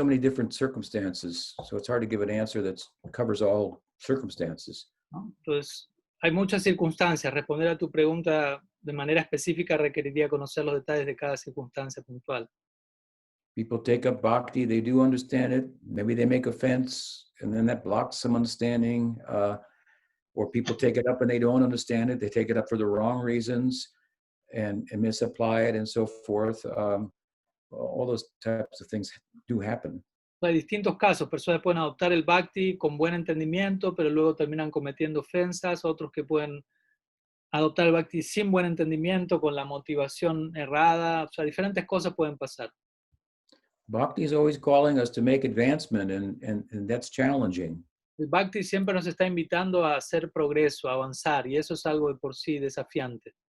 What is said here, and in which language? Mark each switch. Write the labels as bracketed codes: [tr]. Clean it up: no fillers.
[en] There's so many different circumstances, so it's hard to give an answer that covers all circumstances. [es] ¿No? Entonces, hay muchas circunstancias. Responder a tu pregunta de manera específica requeriría conocer los detalles de cada circunstancia puntual. [en] People take up bhakti, they do understand it. Maybe they make offense, and then that blocks some understanding. Or people take it up and they don't understand it. They take it up for the wrong reasons and misapply it and so forth. All those types of things do happen. [es] Hay distintos casos, personas pueden adoptar el bhakti con buen entendimiento, pero luego terminan cometiendo ofensas, otros que pueden adoptar el bhakti sin buen entendimiento, con la motivación errada, o sea, diferentes cosas pueden pasar. [en] Bhakti is always calling us to make advancement, and that's challenging. [es] El bhakti siempre nos está invitando a hacer progreso, a avanzar, y eso es algo de por sí desafiante.